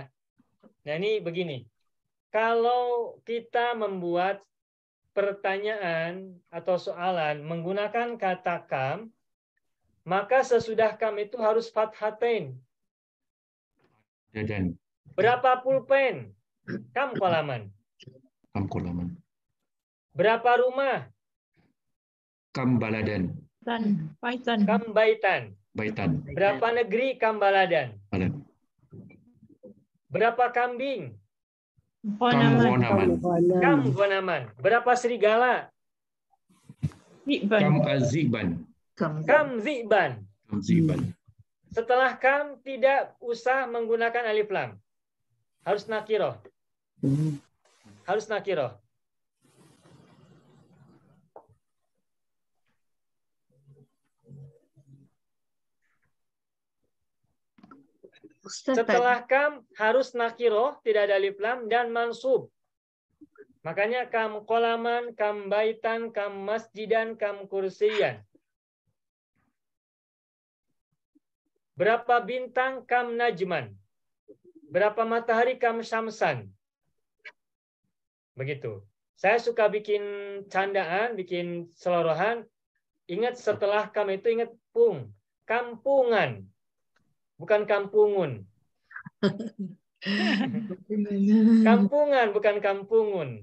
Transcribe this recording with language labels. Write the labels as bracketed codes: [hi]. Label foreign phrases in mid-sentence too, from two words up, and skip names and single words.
[id] Nah, ini begini. Kalau kita membuat pertanyaan atau soalan menggunakan kata kam, maka sesudah kam itu harus fathatain. Dan Berapa pulpen? [ar] كم قلمًا. كم قلمًا. [id] Berapa rumah? [ar] كم بلدًا. كم بيتًا. Baitan. [id] Berapa negeri? [ar] كم بلدًا. Balan. [id] Berapa kambing? [ar] كم غنمًا. كم غنمًا. [id] Berapa serigala? [ar] كم ذئبًا. كم ذئبًا. كم ذئبًا. [id] Setelah kam tidak usah menggunakan [ar] ألف لام. [id] Harus nakiroh. Harus nakiroh. Setelah kam harus nakiroh, tidak ada [ar] ألف لام [id] dan mansub. Makanya [ar] كم قلمًا, كم بيتًا, كم مسجدًا, كم كرسيًا. [id] Berapa bintang? [ar] كم نجمًا. [id] Berapa matahari? [ar] كم شمسًا. [id] Begitu. Saya suka bikin candaan, bikin selorohan. Ingat setelah kam itu ingat pung. Kampungan. Bukan kampungun. Kampungan, bukan kampungun.